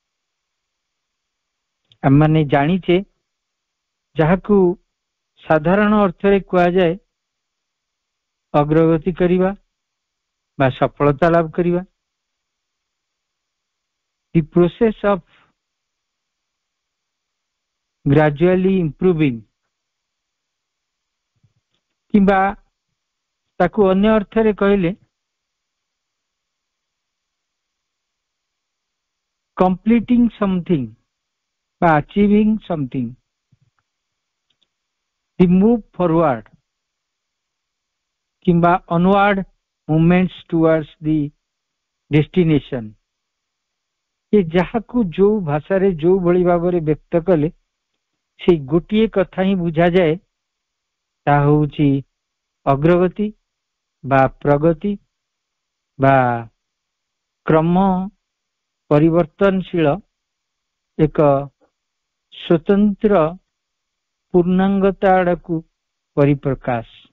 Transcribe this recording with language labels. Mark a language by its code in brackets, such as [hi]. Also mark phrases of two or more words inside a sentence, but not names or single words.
[or] ଆମମାନେ ଜାଣିଛେ ଯାହାକୁ ସାଧାରଣ ଅର୍ଥରେ କୁହାଯାଏ ଅଗ୍ରଗତି କରିବା ବା ସଫଳତା ଲାଭ କରିବା। [en] the process of gradually improving, [or] କିମ୍ବା ତାକୁ ଅନ୍ୟ ଅର୍ଥରେ କହିଲେ [en] completing something বা achieving something, the move forward কিংবা onward movements towards the destination। [or] ଏ ଯାହାକୁ ଯୋଉ ଭାଷାରେ ଯୋଉ ଭଳି ଭାବରେ ବ୍ୟକ୍ତ କଲେ ସେଇ ଗୋଟିଏ କଥା ହିଁ ବୁଝାଯାଏ, ତାହା ହେଉଛି ଅଗ୍ରଗତି ବା ପ୍ରଗତି ବା କ୍ରମ ପରିବର୍ତ୍ତନଶୀଳ ଏକ ସ୍ୱତନ୍ତ୍ର ପୂର୍ଣ୍ଣାଙ୍ଗତା ଆଡ଼କୁ ପରିପ୍ରକାଶ।